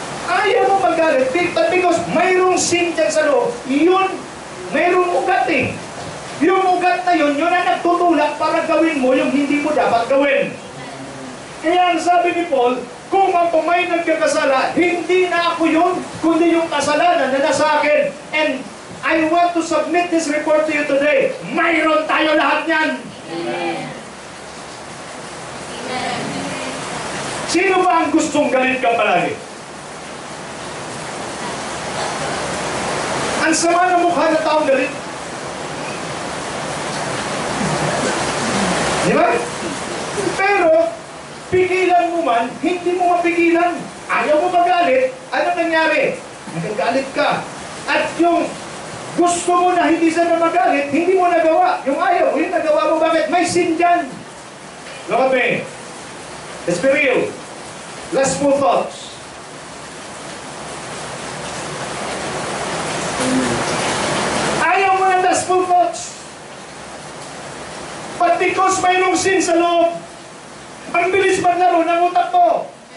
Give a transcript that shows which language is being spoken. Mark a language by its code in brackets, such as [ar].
[tl] Ayaw mo magalit because mayroong sing dyan sa loob. Yun, mayroong ugat eh. Yung ugat na yun ang nagtutulak para gawin mo yung hindi mo dapat gawin. Kaya ang sabi ni Paul, kung ako may nagkakasala, hindi na ako yun, kundi yung kasalanan na nasa akin. [en] And I want to submit this report to you today. [tl] Mayroon tayo lahat niyan. Amen. Amen. Sino ba ang gustong galit ka palagi? Ang sama ng mukha ng taong galit. ba? Pero, pigilan mo man, hindi mo mapigilan. Ayaw mo magalit, ano nangyari? Nagagalit ka. At yung gusto mo na hindi sana magalit, hindi mo nagawa. Yung ayaw, yung nagawa mo, bakit? May sin dyan. Look at me. Let's be real. Last few thoughts. Ayaw mo ng last few thoughts. But because mayroong sin sa loob, ang bilis maglaro ng utak mo.